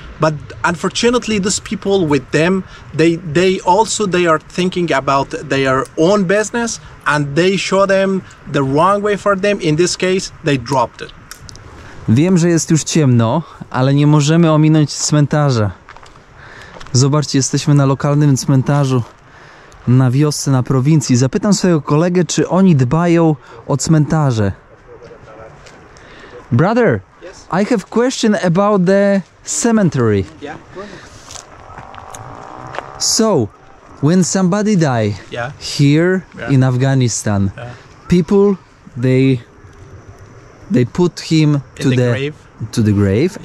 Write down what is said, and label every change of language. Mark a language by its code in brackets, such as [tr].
[en] But unfortunately, these people with them, they are thinking about their own business, and they show them the wrong way for them. In this case, they dropped it. [pl] Wiem, że jest już ciemno, ale nie możemy ominąć cmentarza. Zobaczcie, jesteśmy na lokalnym cmentarzu na wiosce, na prowincji. Zapytam swojego kolegę, czy oni dbają o cmentarze. [en] Brother, yes? I have question about the cemetery. Yeah. So, when somebody die here in Afghanistan, people they put him to the grave.